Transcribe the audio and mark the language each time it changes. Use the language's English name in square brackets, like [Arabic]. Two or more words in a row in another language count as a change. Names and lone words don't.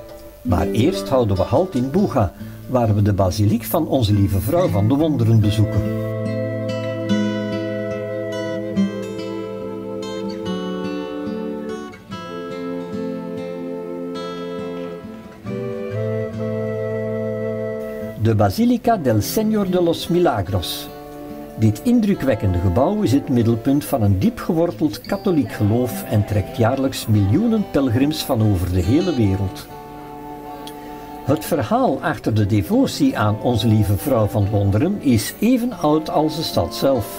[Dutch] Maar eerst houden we halt in Buga, waar we de basiliek van Onze Lieve Vrouw van de Wonderen bezoeken. [Spanish] De Basilica del Señor de los Milagros. [Dutch] Dit indrukwekkende gebouw is het middelpunt van een diep geworteld katholiek geloof en trekt jaarlijks miljoenen pelgrims van over de hele wereld. Het verhaal achter de devotie aan Onze Lieve Vrouw van Wonderen is even oud als de stad zelf.